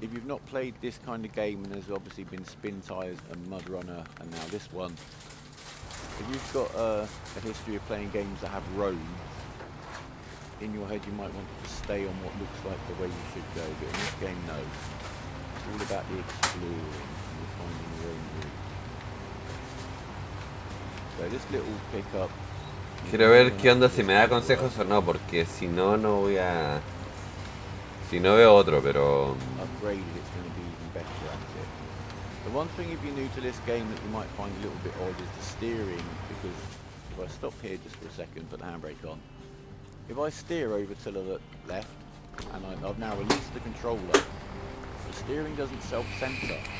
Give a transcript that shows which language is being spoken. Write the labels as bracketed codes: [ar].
[en] if you've not played this kind of game, and there's obviously been Spin Tires and Mud Runner and now this one, if you've got a history of playing games that have roads, in your head you might want to stay on what looks like the way you should go, but in this game, no. It's all about the exploring and finding your own route. So this little pickup... [es] Quiero ver qué onda, si me da consejos o no, porque si no, no voy a... Si no veo otro, pero... [en] Upgraded, it's going to be even better at it. The one thing if you're new to this game that you might find a little bit odd is the steering, because if I stop here just for a second, put the handbrake on, if I steer over to the left, and I've now released the controller, the steering doesn't self-center.